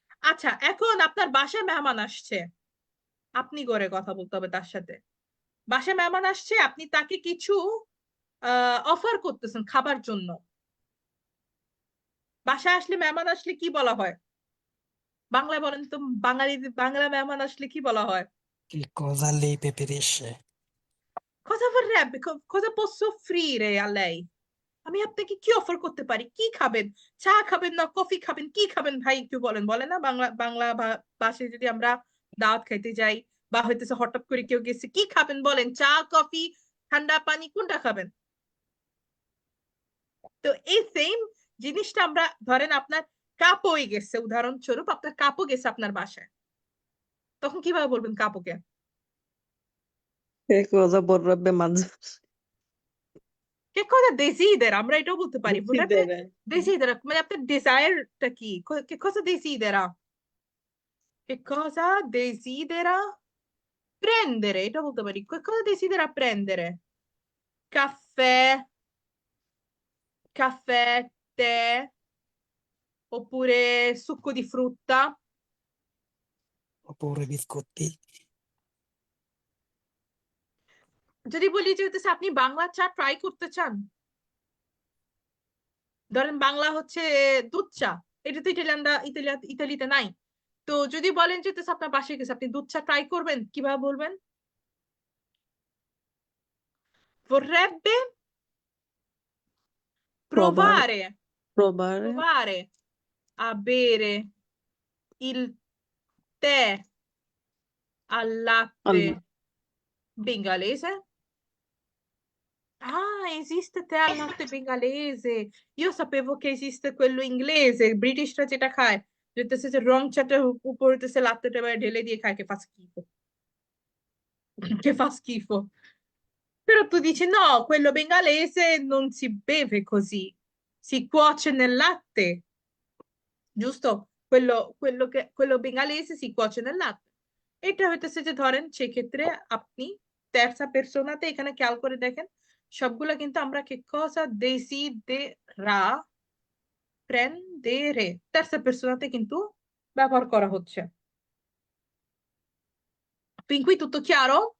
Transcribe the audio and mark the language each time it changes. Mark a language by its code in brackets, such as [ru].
[bn] আচ্ছা, এখন আপনার বাসায় মেহমান আসছে, আপনি করে কথা বলতে হবে তার সাথে। বাসায় মেহমান আসছে, আপনি তাকে কিছু অফার করতেছেন খাবার জন্য। বাসায় আসলে, মেহমান আসলে কি বলা হয়? বাংলায় বলেন তো, বাংলা মেহমান আসলে কি বলা হয়? [it] Che cosa lei preferisce? Cosa vorrebbe? Cosa posso offrire a lei? [bn] আমি আপনাকে কি অফার করতে পারি? কি খাবেন? চা খাবেন না কফি খাবেন? কি খাবেন ভাই একটু বলেন, বলে না বাংলা বাংলা ভাষায় যদি আমরা দাওয়াত খাইতে যাই বা হইতেছে হঠাৎ করে কেউ গেছে, কি খাবেন বলেন? চা, কফি, ঠান্ডা পানি, কোনটা খাবেন? তো এই সেম জিনিসটা আমরা, ধরেন আপনার কাপড়ই গেছে, উদাহরণস্বরূপ আপনার কাপড় গেছে আপনার বাসায়, তখন কিভাবে বলবেন কাপড়কে? [it] Che cosa vorrebbe mangiare? Che cosa desidera? [bn] আমরা এটাও বলতে পারি vorrebbe [it] Desidera. desidera [bn] মানে আপনার desireটা কি [it] che cosa desidera che cosa desidera prendere [bn] এটা বলতে পারি [it] che cosa desidera prendere caffè caffè tè oppure succo di frutta Oppure biscotti. [bn] যদি বলি যে হচ্ছে আপনি বাংলা চা ট্রাই করতে চান ধরেন বাংলা হচ্ছে দুধ চা এটা তো ইতালিতে নাই তো যদি বলেন যে হচ্ছে আপনার বাসায় গেছে আপনি দুধ চা ট্রাই করবেন কিভাবে বলবেন vorrebbe [it] Provare. provare Provare. provare a bere il tè al latte Al- bengalese. Ah, esiste tè al latte bengalese. Io sapevo che esiste quello inglese, [bn] Britishরা যেটা খায় যেটা হচ্ছে রং চাটার উপরে হচ্ছে লাত্তেটা ঢেলে দিয়ে খায় [it] che fa schifo. Che fa schifo. Però tu dici no, quello bengalese non si beve così, si cuoce nel latte, giusto? Quello bengalese si cuoce nel latte. [bn] এটা হইতেছে যে ধরেন সেক্ষেত্রে আপনি terza personate এখানে খেয়াল করে দেখেন সবগুলো কিন্তু আমরা [it] che cosa desidera prendere [bn] terza personate কিন্তু ব্যবহার করা হচ্ছে [it] fin qui tutto chiaro?